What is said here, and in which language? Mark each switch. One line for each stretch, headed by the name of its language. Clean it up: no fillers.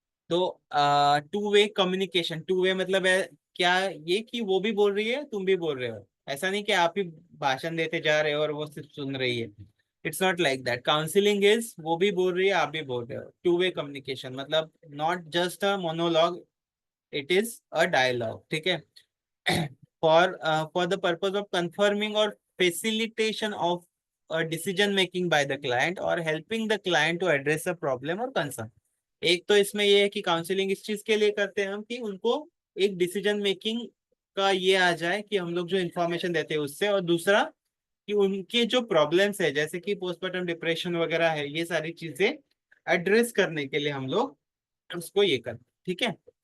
Hindi: तो two way communication, two way मतलब है क्या, ये कि वो भी बोल रही है तुम भी बोल रहे हो, ऐसा नहीं कि आप ही भाषण देते जा रहे हो और वो सिर्फ सुन रही है।
English: It's not like that.
Hindi: Counselling is वो भी बोल रही है आप भी बोल रहे हो, टू वे कम्युनिकेशन मतलब
English: not just a monologue, it is a dialogue,
Hindi: ठीक है।
English: for the purpose of confirming or facilitation of a decision making by the client or helping the client to address a problem or concern।
Hindi: एक तो इसमें ये है कि counselling इस चीज के लिए करते हैं हम कि उनको एक डिसीजन मेकिंग का ये आ जाए कि हम लोग जो इन्फॉर्मेशन देते हैं उससे, और दूसरा कि उनके जो प्रॉब्लम्स है जैसे कि पोस्टमार्टम डिप्रेशन वगैरह है, ये सारी चीजें एड्रेस करने के लिए हम लोग उसको ये करते हैं, ठीक है।